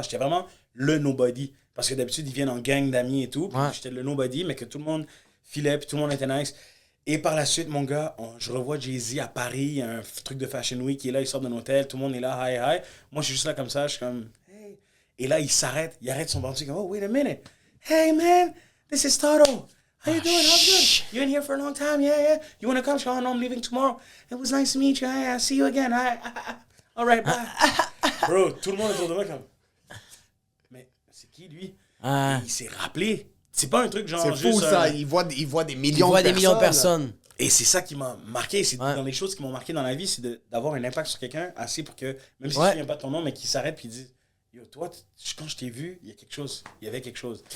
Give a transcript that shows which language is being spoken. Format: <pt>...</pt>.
<fr>J'étais vraiment le nobody. Parce que d'habitude, ils viennent en gang d'amis et tout, puis j'étais le nobody, mais que tout le monde filait, puis tout le monde était nice. Et par la suite, mon gars, je revois Jay-Z à Paris, un truc de Fashion Week, il est là, il sort d'un hôtel, tout le monde est là, hi, hi. Moi, je suis juste là comme ça, je suis comme, hey. Et là, il s'arrête, il arrête son bandit, comme,</fr> <en>oh, wait a minute. Hey, man, this is Toto. How you doing? How's good? You've been here for a long time, yeah. You want to come? Oh, no, I'm leaving tomorrow. It was nice to meet you. I'll see you again. All right, bye.</en> <fr>Bro, tout le monde est autour de moi comme, mais c'est qui, lui? Et il s'est rappelé. C'est pas un truc genre C'est fou, juste ça. Il voit des millions De personnes. Et c'est ça qui m'a marqué. C'est dans les choses qui m'ont marqué dans la vie, c'est d'avoir un impact sur quelqu'un assez pour que, même si tu ne souviens pas de ton nom, mais qu'il s'arrête et dit yo, toi, quand je t'ai vu, il y a quelque chose. Il y avait quelque chose.</fr>